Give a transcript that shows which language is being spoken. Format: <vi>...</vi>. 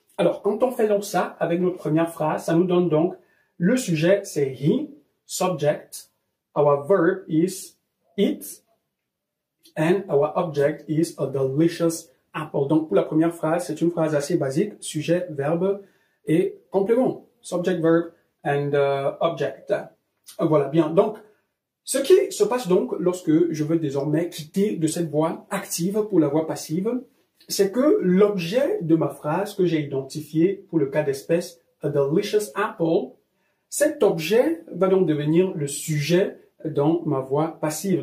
<fr>Alors, quand on fait donc ça avec notre première phrase, ça nous donne donc le sujet, c'est he,</fr> <en>subject, our verb is eat, and our object is a delicious apple.</en> <fr>Donc, pour la première phrase, c'est une phrase assez basique, sujet, verbe et complément.</fr> <en>Subject, verb and object.</en> <fr>Voilà, bien. Donc, ce qui se passe donc lorsque je veux désormais quitter de cette voix active pour la voix passive, c'est que l'objet de ma phrase que j'ai identifié pour le cas d'espèce,</fr> <en>a delicious apple,</en> <fr>cet objet va donc devenir le sujet dans ma voix passive.</fr>